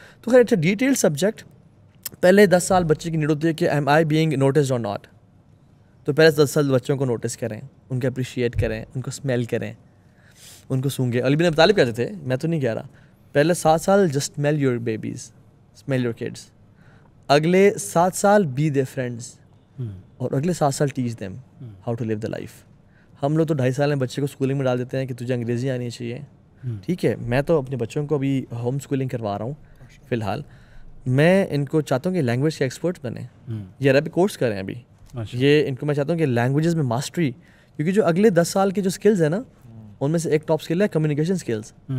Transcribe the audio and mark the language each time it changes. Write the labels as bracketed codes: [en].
[ur] تو خیر [en] It's a detailed subject. [ur] پہلے 10 سال بچے کی نیڈ ہوتی ہے کہ [en] Am I being noticed اور not. [ur] تو پہلے 10 سال بچوں کو نوٹس کریں, ان کو اپریشیٹ کریں, ان کو اسمیل کریں, ان کو سونگیں. علی بن ابی طالب کہتے تھے, میں تو نہیں کہہ رہا, پہلے 7 سال [en] Just smile your babies, smile your kids. [ur] اگلے 7 سال [en] be their friends, [ur] اور اگلے 7 سال [en] Teach them how to live the life. [ur] ہم لوگ تو 2.5 سال میں بچے کو اسکولنگ میں ڈال دیتے ہیں کہ تجھے انگریزی آنی چاہیے. ٹھیک ہے, میں تو اپنے بچوں کو ابھی ہوم اسکولنگ کروا رہا ہوں فی الحال. میں ان کو چاہتا ہوں کہ لینگویج کے ایکسپرٹس بنیں. یہ عربک کورس کریں ابھی, یہ ان کو میں چاہتا ہوں کہ لینگویجز میں ماسٹری, کیونکہ جو اگلے 10 سال کے جو اسکلز ہیں نا, ان میں سے ایک ٹاپ اسکل ہے کمیونیکیشن اسکلز.